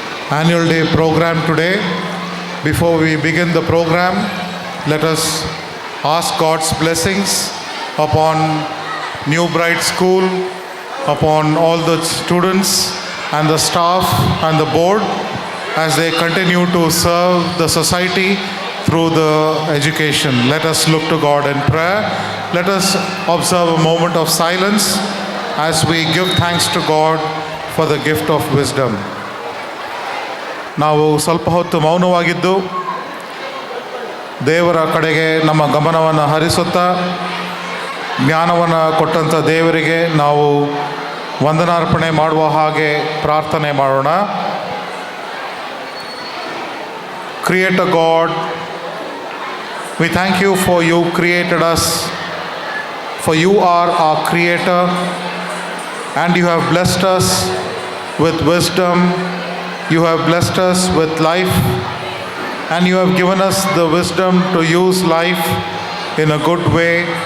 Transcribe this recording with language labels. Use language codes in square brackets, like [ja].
[en] Annual Day program today. Before we begin the program, let us ask God's blessings upon New Bright School, upon all the students and the staff and the board as they continue to serve the society through the education. Let us look to God in prayer. Let us observe a moment of silence as we give thanks to God for the gift of wisdom. [kn] ನಾವು ಸ್ವಲ್ಪ ಹೊತ್ತು ಮೌನವಾಗಿದ್ದು ದೇವರ ಕಡೆಗೆ ನಮ್ಮ ಗಮನವನ್ನು ಹರಿಸುತ್ತಾ ಜ್ಞಾನವನ್ನು ಕೊಟ್ಟಂಥ ದೇವರಿಗೆ ನಾವು ವಂದನಾರ್ಪಣೆ ಮಾಡುವ ಹಾಗೆ ಪ್ರಾರ್ಥನೆ ಮಾಡೋಣ. [en] Creator God, we thank you for you created us, for you are our creator and you have blessed us with wisdom, you have blessed us with life, and you have given us the wisdom to use life in a good way.